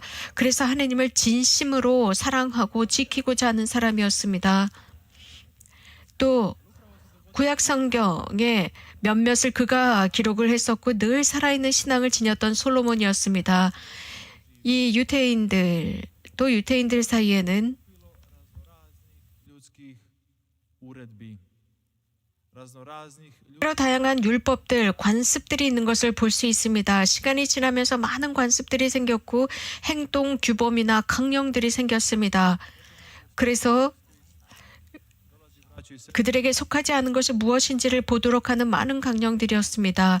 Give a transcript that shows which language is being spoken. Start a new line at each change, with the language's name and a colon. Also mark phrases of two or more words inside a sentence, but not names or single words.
Korean: 그래서 하느님을 진심으로 사랑하고 지키고자 하는 사람이었습니다. 또 구약 성경에 몇몇을 그가 기록을 했었고 늘 살아있는 신앙을 지녔던 솔로몬이었습니다. 이 유대인들 또 유대인들 사이에는
Croatian: ljudskih uredbi, raznoraznih
Korean: 여러 다양한 율법들, 관습들이 있는 것을 볼 수 있습니다. 시간이 지나면서 많은 관습들이 생겼고 행동 규범이나 강령들이 생겼습니다. 그래서 그들에게 속하지 않은 것이 무엇인지를 보도록 하는 많은 강령들이었습니다.